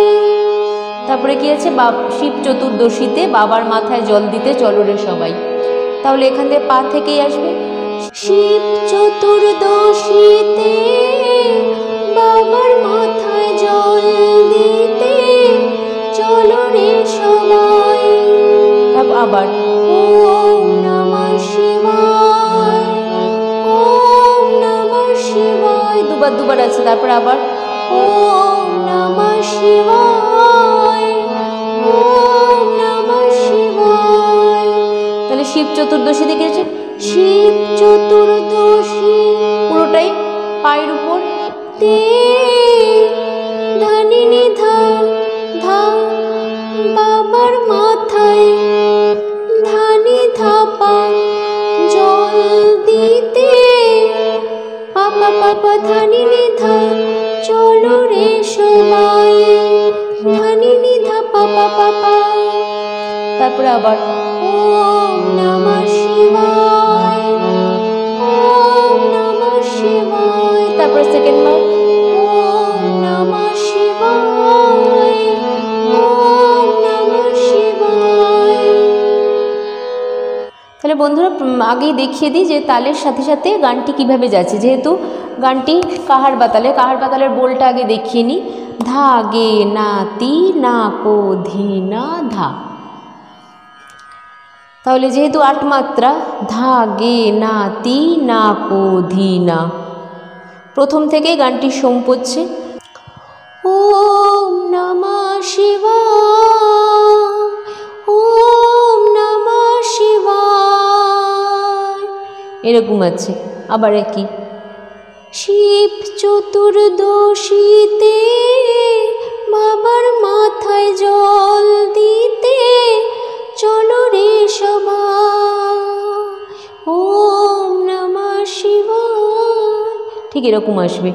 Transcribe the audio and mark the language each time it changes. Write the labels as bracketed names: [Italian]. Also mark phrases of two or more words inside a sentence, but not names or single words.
[Bangla] তারপরে কি আছে শিব চতুর্দশীতে বাবার মাথায় জল দিতে চলো রে সবাই। তাহলে এখান থেকে পা থেকেই আসবে শিব চতুর্দশীতে বাবার মাথায় জল দিতে চলো রে সবাই। তারপর আবার [Sanskrit] ওম নমঃ শিবায় ওম নমঃ শিবায়, [Bangla] দুবার আছে। তারপর আবার [Sanskrit] ওম নমঃ শিবায় ওম নমঃ শিবায়। [Bangla] তাহলে শিব চতুর্দশী দেখে আছে শিব চতুর্দশী পুরোটাই পায়ের উপর তে ধানি নি ধা ধা বাবার মাথায় ধানি ধা পা জল দিতে পা পা পা পা ধানি নি ধা চলো রে সবাই ধানি নি ধা পা পা পা পা। তারপর আবার [Sanskrit] ওম নমঃ শিবায় ওম নমঃ শিবায়। [Bangla] তারপর সেকেন্ড বার [Sanskrit] ওম নমঃ শিবায় ওম নমঃ শিবায়। [Bangla] তাহলে বন্ধুরা আগেই দেখিয়ে দিই যে তালের সাথে সাথে গানটি কিভাবে যাচ্ছে। যেহেতু গানটি কাহার বাতালের বোলটা আগে দেখিয়ে নিই। ধা গে না তি না কো ধি না ধা। তাহলে যেহেতু 8 মাত্রা, ধা গে না তি না কো ধি না। প্রথম থেকে গানটি সোম পড়ছে। [Sanskrit] ওম নমঃ শিবায়, ওম নমঃ শিবায়, [Bangla] এরকম আছে। আবার একই। শিব চতুর্দশীতে বাবার মাথায় জল দিতে চলো রে সবাই, [Sanskrit] ওম নমঃ শিবায়, [Bangla] ঠিক এরকম আসবে।